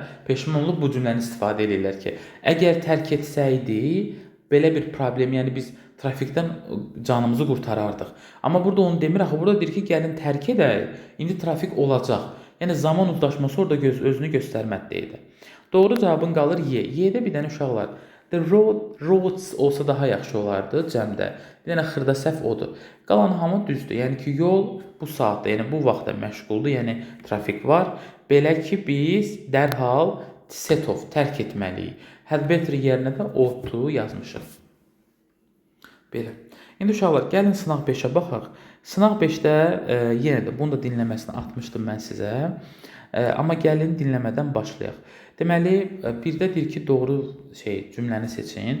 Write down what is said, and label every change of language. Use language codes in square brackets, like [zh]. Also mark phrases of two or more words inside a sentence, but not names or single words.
[az] Peşmanlıq bu cümləni istifadə edirlər ki, əgər tərk etsəydi, belə bir problem, yəni biz trafikdən canımızı qurtarardıq. Amma burada onu demir, axı burada deyir ki, gəlin tərk edək. İndi trafik olacaq. Yəni zaman uzlaşması orada özünü göstərməkdə. Doğru cavabın qalır Y. Y-də bir dənə uşaqlar. [en] The roads [az] olsa daha yaxşı olardı cəmdə. Bir dənə xırda səhv odur. Qalan hamı düzdür. Yəni ki, yol bu saatda, yəni bu vaxtda məşğuldur, yəni trafik var. Belə ki, biz dərhal [en] set off, [az] tərk etməliyik. [en] Had better [az] yerinə də [en] ought to [az] yazmışıq. Belə. İndi uşaqlar, gəlin sınaq 5-ə baxaq. Sınaq 5-də yenə də bunu da dinləməsini atmışdım mən sizə. Amma gəlin dinləmədən başlayaq. Deməli, birdə deyir ki, doğru cümləni seçin.